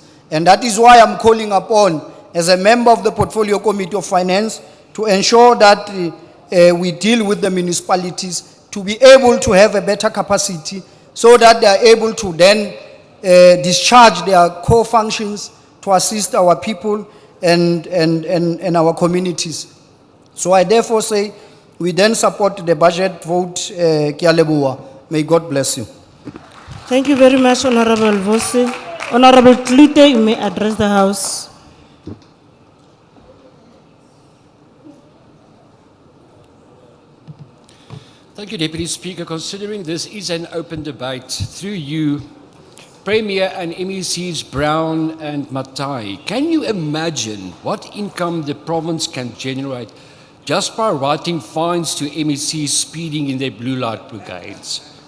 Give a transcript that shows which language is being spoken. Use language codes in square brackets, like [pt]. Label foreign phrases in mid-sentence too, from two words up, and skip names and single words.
[en] And that is why I'm calling upon, as a member of the Portfolio Committee of Finance, to ensure that we deal with the municipalities to be able to have a better capacity so that they are able to then discharge their core functions to assist our people and our communities. So I therefore say, we then support the budget vote, [st] Ke a leboha. [en] May God bless you. Thank you very much, Honorable Vosi. Honorable Klute, you may address the House. Thank you, Deputy Speaker. Considering this is an open debate, through you, Premier and MECs Brown and Matai, can you imagine what income the province can generate just by writing fines to MECs speeding in their blue light brigades?